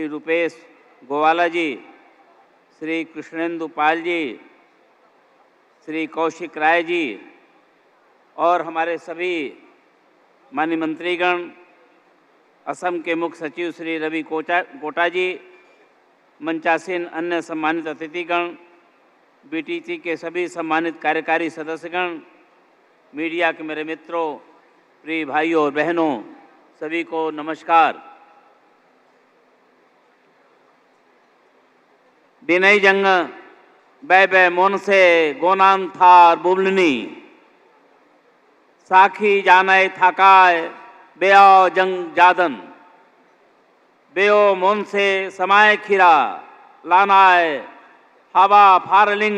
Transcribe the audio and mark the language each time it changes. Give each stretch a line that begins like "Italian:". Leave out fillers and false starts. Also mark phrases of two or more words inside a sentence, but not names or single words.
Hindi: रुपेश गोवाला जी, श्री कृष्णेंदु पाल जी, श्री कौशिक राय जी और हमारे सभी माननीय मंत्रीगण, असम के मुख्य सचिव श्री रवि कोटा जी, मंचासीन अन्य सम्मानित अतिथिगण, बीटीसी के सभी सम्मानित कार्यकारी सदस्यगण, मीडिया के मेरे मित्रों, प्रिय भाइयों और बहनों, सभी को नमस्कार।
Bodo: दिनई जंग बै बै मोन से गोनान थार बुबलनी साखी जानाय थाकाय बेओ जंग जादन बेओ मोन से समाय खीरा लानाय हाबा फारलिंग